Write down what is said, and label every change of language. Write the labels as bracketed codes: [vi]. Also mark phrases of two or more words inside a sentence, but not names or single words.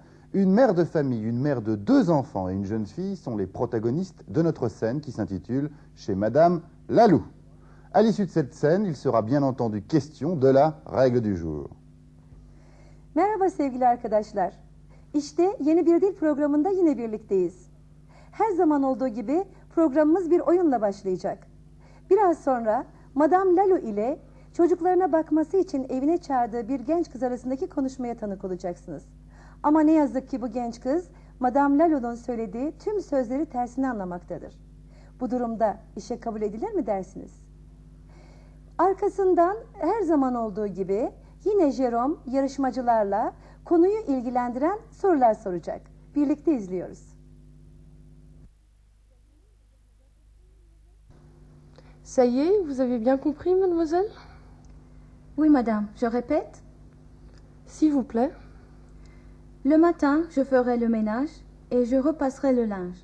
[fr] Une mère de famille, une mère de 2 enfants et une jeune fille sont les protagonistes de notre scène qui s'intitule « Chez Madame Lalou ». À l'issue de cette scène, il sera bien entendu question de la règle du jour. [tr] Merhaba sevgili arkadaşlar. İşte yeni bir dil programında yine birlikteyiz. Her zaman olduğu gibi programımız bir oyunla başlayacak. Biraz sonra Madame Lalou ile çocuklarına bakması için evine çağırdığı bir genç kız arasındaki konuşmaya tanık olacaksınız. Ama ne yazık ki bu genç kız Madame Lalou'nun söylediği tüm sözleri tersine anlamaktadır. Bu durumda işe kabul edilir mi dersiniz? Arkasından her zaman olduğu gibi yine Jerome yarışmacılarla konuyu ilgilendiren sorular soracak. Birlikte izliyoruz. [fr] Ça y est, vous avez bien compris, mademoiselle? Oui, madame. Je répète. S'il vous plaît. Le matin, je ferai le ménage et je repasserai le linge.